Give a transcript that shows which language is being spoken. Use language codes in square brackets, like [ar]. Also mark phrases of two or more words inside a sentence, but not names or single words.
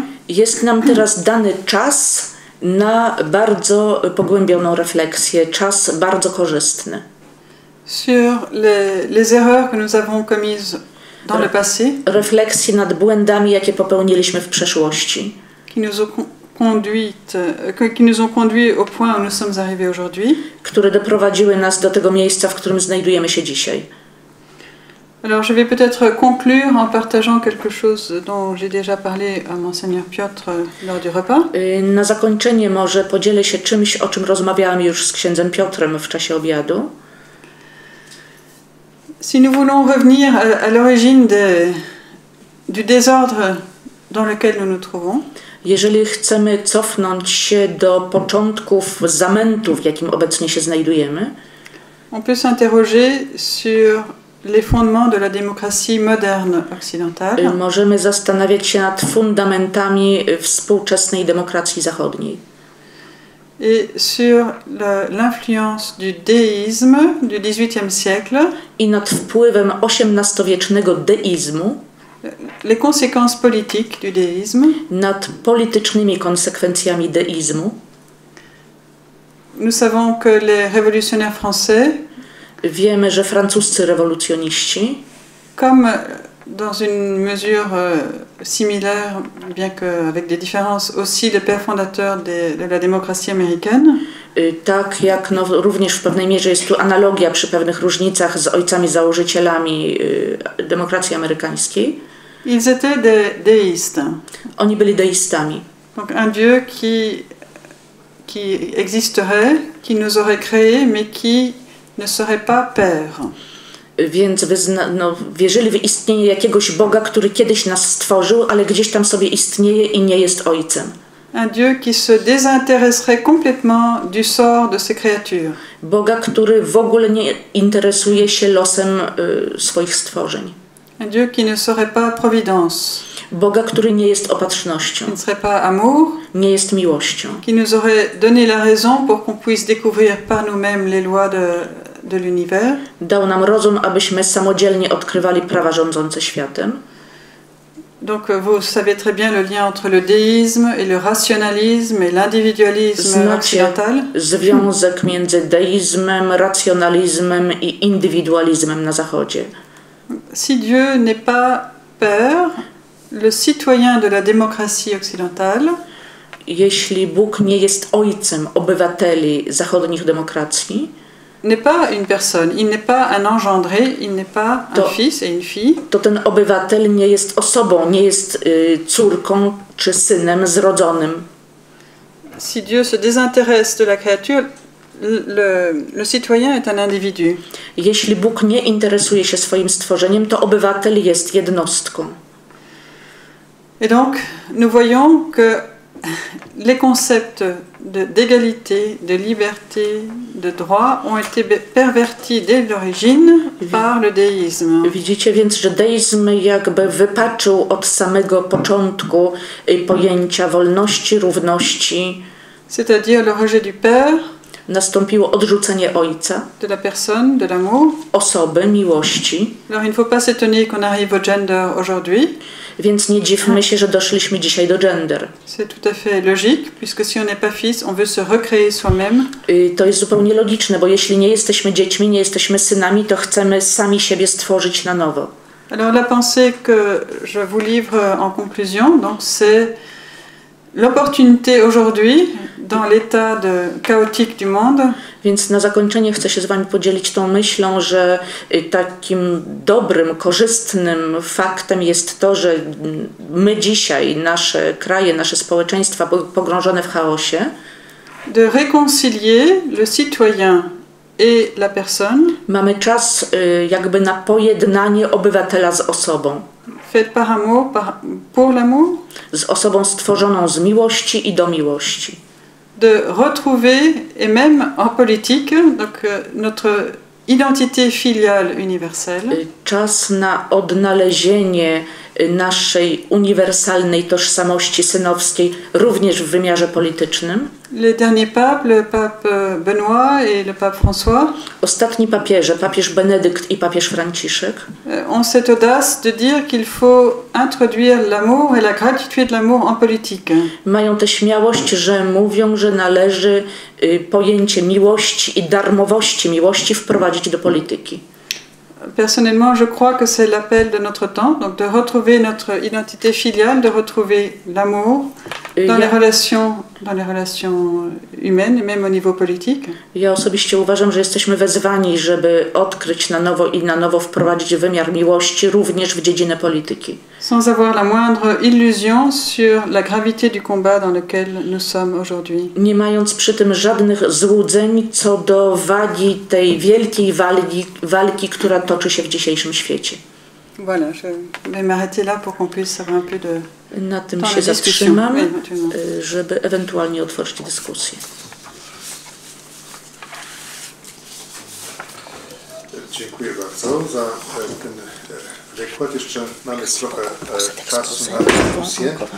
[pl] Jest nam teraz dany czas na bardzo pogłębioną refleksję, czas bardzo korzystny. [fr] Sur les erreurs que nous avons commises dans le passé. [pl] Refleksji nad błędami, jakie popełniliśmy w przeszłości. [fr] Qui nous ont conduits au point où nous sommes arrivés aujourd'hui. [pl] Które doprowadziły nas do tego miejsca, w którym znajdujemy się dzisiaj. [fr] Alors je vais peut-être conclure en partageant quelque chose dont j'ai déjà parlé à Monseigneur Piotr lors du repas. [pl] Na zakończenie może podzielę się czymś, o czym rozmawiałam już z księdzem Piotrem w czasie obiadu. [fr] Si nous voulons revenir à l'origine du désordre dans lequel nous nous trouvons, [pl] jeżeli chcemy cofnąć się do początków zamętu, w jakim obecnie się znajdujemy, [fr] on peut s'interroger sur les fondements de la démocratie moderne occidentale. [pl] Możemy zastanawiać się nad fundamentami współczesnej demokracji zachodniej. [fr] Et sur l'influence du déisme du XVIIIe siècle. [pl] I nad wpływem XVIII-wiecznego deizmu. [fr] Les conséquences politiques du déisme. [pl] Nad politycznymi konsekwencjami deizmu. [fr] Nous savons que les révolutionnaires français. [pl] Wiemy, że francuscy rewolucjoniści, [fr] comme dans une mesure similaire, bien qu'avec des différences, aussi les pères fondateurs de la démocratie américaine. [pl] Tak jak również w pewnej mierze jest tu analogia przy pewnych różnicach z ojcami założycielami demokracji amerykańskiej. [fr] Ils étaient déistes. [pl] Oni byli deistami. [fr] Donc un Dieu qui existerait, qui nous aurait créés, mais qui ne serait pas père. [pl] Więc wierzyli w istnienie jakiegoś Boga, który kiedyś nas stworzył, ale gdzieś tam sobie istnieje i nie jest ojcem. [fr] Un Dieu qui se désintéresserait complètement du sort de ses créatures. [pl] Boga, który w ogóle nie interesuje się losem swoich stworzeń. [fr] Un Dieu qui ne serait pas providence. [pl] Boga, który nie jest opatrznością. [fr] Qui ne serait pas amour. [pl] Nie jest miłością. [fr] Qui nous aurait donné la raison pour qu'on puisse découvrir par nous-mêmes les lois de l'univers. [pl] Dał nam rozum, abyśmy samodzielnie odkrywali prawa rządzące światem. [fr] Donc vous savez très bien le lien entre le déisme et le rationalisme et l'individualisme occidental. [pl] Związek między deizmem, racjonalizmem i indywidualizmem na Zachodzie. [fr] Si Dieu n'est pas père, le citoyen de la démocratie occidentale, [pl] jeśli Bóg nie jest ojcem obywateli zachodnich demokracji, [fr] n'est pas une personne, il n'est pas un engendré, il n'est pas un fils et une fille. [pl] To ten obywatel nie jest osobą, nie jest córką czy synem zrodzonym. [fr] Si Dieu se désintéresse de la créature, le citoyen est un individu. [pl] Jeśli Bóg nie interesuje się swoim stworzeniem, to obywatel jest jednostką. [fr] Et donc, nous voyons que les concepts d'égalité, de liberté, de droit ont été pervertis dès l'origine par le déisme. [pl] Widzicie więc, że deizm jakby wypaczył od samego początku pojęcia wolności, równości. [fr] C'est-à-dire le rejet du père. [pl] Nastąpiło odrzucenie ojca, [fr] de la personne, de l'amour, [pl] osoby, miłości. [fr] Alors il ne faut pas s'étonner qu'on arrive au gender aujourd'hui. [pl] Więc nie dziwmy się, że doszliśmy dzisiaj do gender. [fr] C'est tout à fait logique, puisque si on n'est pas fils, on veut se recréer soi-même. [pl] To jest zupełnie logiczne, bo jeśli nie jesteśmy dziećmi, nie jesteśmy synami, to chcemy sami siebie stworzyć na nowo. [fr] Alors la pensée que je vous livre en conclusion, donc c'est l'opportunité aujourd'hui, dans l'état chaotique du monde. [pl] Więc na zakończenie chcę się z wami podzielić tą myślą, że takim dobrym, korzystnym faktem jest to, że my dzisiaj, nasze kraje, nasze społeczeństwa pogrążone w chaosie, [fr] de réconcilier le citoyen et la personne. [pl] Mamy czas jakby na pojednanie obywatela z osobą. [fr] Fait par amour, pour l'amour. [pl] Z osobą stworzoną z miłości i do miłości. [fr] De retrouver, et même en politique, donc notre identité filiale universelle. [pl] Czas na odnalezienie naszej uniwersalnej tożsamości synowskiej, również w wymiarze politycznym. [fr] Les derniers papes, le pape Benoît et le pape François, [pl] ostatni papieże, papież Benedykt i papież Franciszek, [fr] ont cette audace de dire qu'il faut introduire l'amour et la gratuité de l'amour en politique. [pl] Mają tę śmiałość, że mówią, że należy pojęcie miłości i darmowości miłości wprowadzić do polityki. [fr] Personnellement, je crois que c'est l'appel de notre temps, donc de retrouver notre identité filiale, de retrouver l'amour dans les relations humaines, même au niveau politique. [pl] Ja osobiście uważam, że jesteśmy wezwani, żeby odkryć na nowo i na nowo wprowadzić wymiar miłości również w dziedzinę polityki. [fr] Sans avoir la moindre illusion sur la gravité du combat dans lequel nous sommes aujourd'hui. [pl] Nie mając przy tym żadnych złudzeń co do wagi tej wielkiej walki, która toczy się w dzisiejszym świecie. [fr] Voilà, je vais m'arrêter là pour qu'on puisse avoir un peu de [pl] na tym się zatrzymam, żeby ewentualnie otworzyć dyskusję. Dziękuję bardzo za ten wykład. Jeszcze mamy trochę czasu na dyskusję.